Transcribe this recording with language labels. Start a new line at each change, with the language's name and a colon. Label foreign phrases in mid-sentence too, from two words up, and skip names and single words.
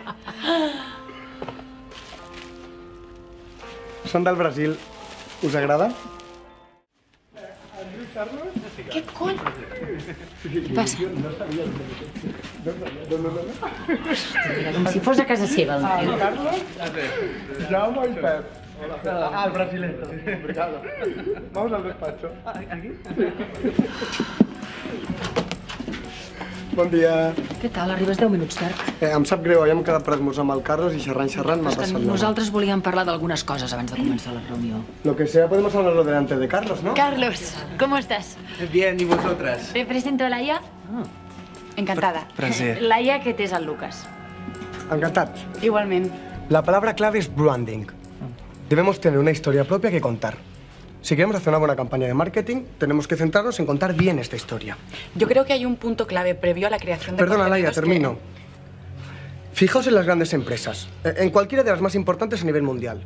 Catalan: Són del Brasil. Us agrada? Què cony? Què passa? Mira, com si fos a casa seva, el tio. Carlos, Jaume i Pep.
Spanish: El brasileño. Obrigado. Vamos al despacho. ¿Aquí?
Catalan: Bon dia. Què tal? Arribes 10 minuts tard. Em sap greu, havíem quedat per esmorzar amb el Carlos i xerrant m'ha És que passat l'hora. nosaltres volíem parlar d'algunes coses abans de començar la reunió.
Spanish: Lo que sea, podemos hablarlo delante de Carlos, ¿no? Carlos, ¿cómo estás? Bien, ¿y vosotras? Te presento a Laia. Encantada. Placer.
Catalan: Laia, aquest és el Lucas. Encantat. Igualment.
Spanish: La palabra clave es branding. Debemos tener una historia propia que contar. Si queremos hacer una buena campaña de marketing, tenemos que centrarnos en contar bien esta historia. Yo creo que hay un punto clave previo a la creación de Perdona, Laia, contenidos termino. Fijaos en las grandes empresas, en cualquiera de las más importantes a nivel mundial.